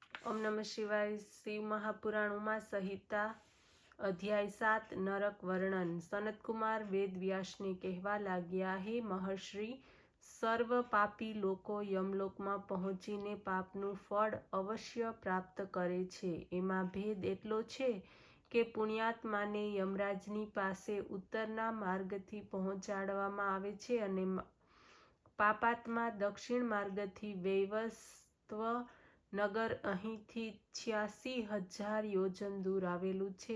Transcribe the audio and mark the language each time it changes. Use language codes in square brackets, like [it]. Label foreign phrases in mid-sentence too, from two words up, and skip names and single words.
[sa] ओम नमः शिवाय। [hi] शिव महापुराण उमा संहिता अध्याय 7 नरक वर्णन। [gu] સનત કુમાર વેદ વ્યાસ ને કહેવા લાગ્યા, હે મહર્ષિ, સર્વ પાપી લોકો यमलोकમાં પહોંચીને પાપનું ફળ અવશ્ય પ્રાપ્ત કરે છે। એમાં ભેદ એટલો છે કે પુણ્યાત્માને યમરાજની પાસે ઉત્તરના માર્ગથી પહોંચાડવામાં આવે છે અને પાપાત્મા દક્ષિણ માર્ગથી વૈવસ્વત નગર અહીંથી 86,000 યોજન દૂર આવેલું છે।